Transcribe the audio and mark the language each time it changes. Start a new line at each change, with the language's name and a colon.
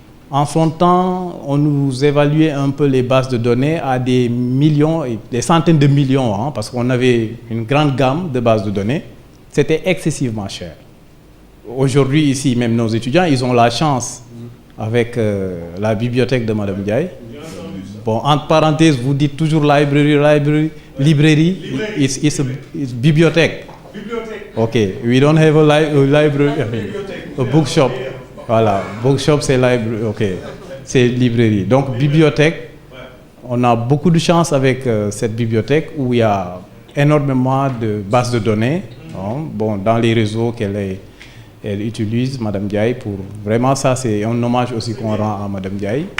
French: En son temps, on nous évaluait un peu les bases de données à des millions, des centaines de millions, hein, parce qu'on avait une grande gamme de bases de données. C'était excessivement cher. Aujourd'hui, ici, même nos étudiants, ils ont la chance, avec la bibliothèque de Madame Ndiaye. Bon, entre parenthèses, vous dites toujours library,
English: it's bibliothèque. Ok, we don't have a library, a bookshop.
French: Voilà, bookshop c'est library, ok, c'est librairie. Donc bibliothèque, on a beaucoup de chance avec cette bibliothèque où il y a énormément de bases de données, hein, bon, dans les réseaux qu'elle utilise, Madame Ndiaye, pour vraiment ça, c'est un hommage aussi qu'on rend à Madame Ndiaye.